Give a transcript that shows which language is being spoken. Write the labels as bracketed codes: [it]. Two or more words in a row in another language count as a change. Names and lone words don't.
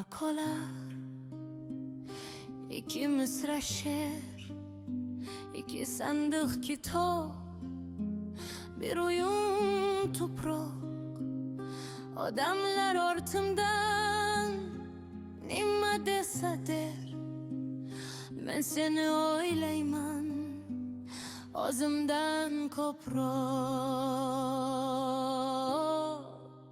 [tr] sayfalar, iki mısra şiir, iki sandık kitap, bir oyun toprak. [uz] Odamlar ortamdan nima desa der, men seni o'ylayman o'zimdan ko'proq.